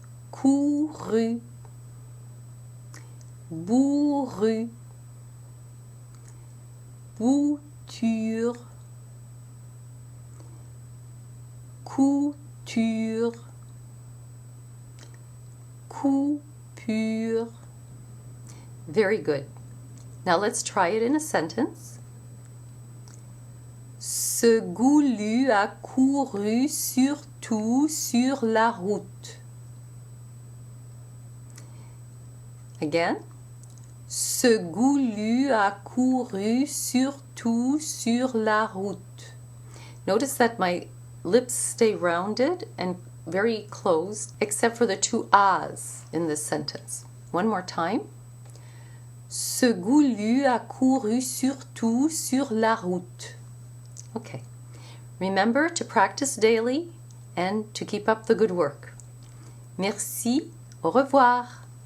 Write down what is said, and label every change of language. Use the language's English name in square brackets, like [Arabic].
[French] Couru, bourru, bouture, couture, coupure. [English] Very good. Now let's try it in a sentence. [French] Ce goulu a couru surtout sur la route. [English] Again. [French] Ce goulu a couru surtout sur la route. [English] Notice that my lips stay rounded and very closed, except for the two ahs in this sentence. One more time. [French] Ce goulu a couru surtout sur la route. [English] Okay. Remember to practice daily and to keep up the good work. [French] Merci. Au revoir.